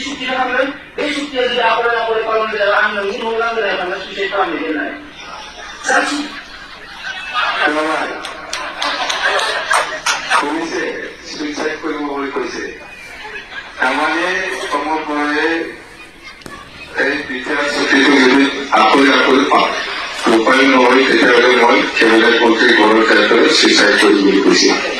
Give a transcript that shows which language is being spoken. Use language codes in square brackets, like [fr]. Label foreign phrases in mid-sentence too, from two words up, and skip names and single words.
[brx] सुक्ति खालामदों बे सुक्तिया जुदि आखल खालामनो जाया आं नोंनि न'आव लांगोनायाव थांना सुइसाइड खालामनो होननानै साखि [as] কৈছে সুইচাইড কৰিব বুলি কৈছে। তাৰমানে সমগ্ৰে এই দ্বিতীয় ছুটিটো যদি আঁতৰি পাওঁ উপায় নহয়, তেতিয়াহ'লে মই সেইবিলাক প্ৰতি ঘৰৰ ক্ষেত্ৰত সুইচাইড কৰিম বুলি কৈছে।